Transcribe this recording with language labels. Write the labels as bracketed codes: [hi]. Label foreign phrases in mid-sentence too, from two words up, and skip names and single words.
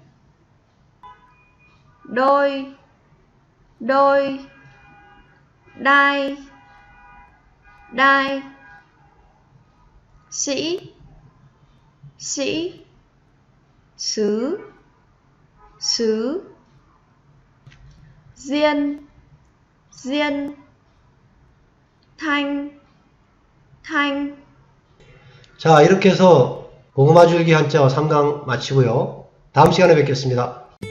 [vi] đôi, đôi, đai, đai, sĩ, sĩ, sứ, sứ, diên, diên, thanh, thanh. [ko] 자, 이렇게 해서 고구마 줄기 한자어 3강 마치고요. 다음 시간에 뵙겠습니다.